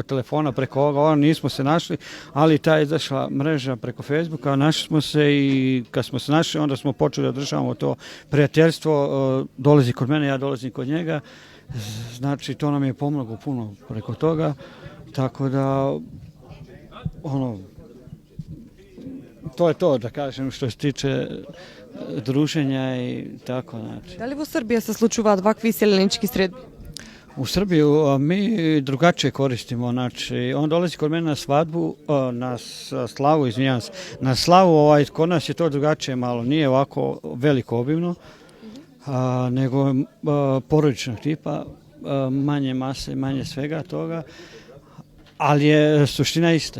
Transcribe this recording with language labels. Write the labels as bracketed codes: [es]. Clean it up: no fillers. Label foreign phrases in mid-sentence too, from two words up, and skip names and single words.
[sr] telefona, preko ovoga, nismo se našli, ali ta je izašla mreža preko Facebooka, našli smo se i kad smo se našli onda smo počeli da održavamo to prijateljstvo, dolazi kod mene, ja dolazim kod njega, znači to nam je pomoglo puno preko toga, tako da to je to, da kažem, što se tiče druženja i tako, znači. [mk] Da li во Србија се случуваат вакви иселенички средби? [sr] U Srbiju mi drugačije koristimo, znači on dolazi kod mene na svadbu, na slavu, izvinjavam se, na slavu, kod nas je to drugačije malo, nije ovako veliko obimno, nego porodičnog tipa, manje mase, manje svega toga, ali je suština ista.